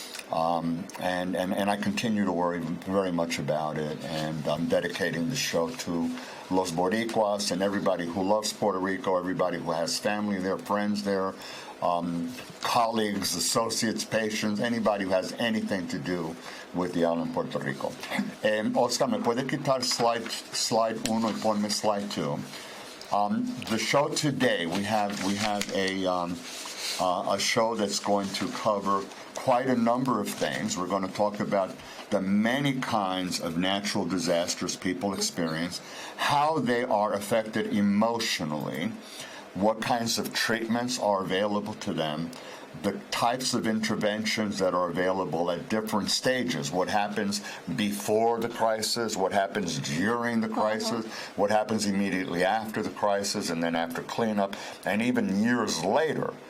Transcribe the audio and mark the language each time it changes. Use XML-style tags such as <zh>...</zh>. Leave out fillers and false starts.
<en>And I continue to worry very much about it, and I'm dedicating the show to Los Boricuas and everybody who loves Puerto Rico, everybody who has family there, friends there, colleagues, associates, patients, anybody who has anything to do with the island Puerto Rico.</en> <es>Oscar, ¿me puede quitar slide 1 y ponme slide 2?</es> <en>The show today, we have a show that's going to cover quite a number of things. We're going to talk about the many kinds of natural disasters people experience, how they are affected emotionally, what kinds of treatments are available to them, the types of interventions that are available at different stages, what happens before the crisis, what happens during the crisis, what happens immediately after the crisis, and then after cleanup, and even years later.</en>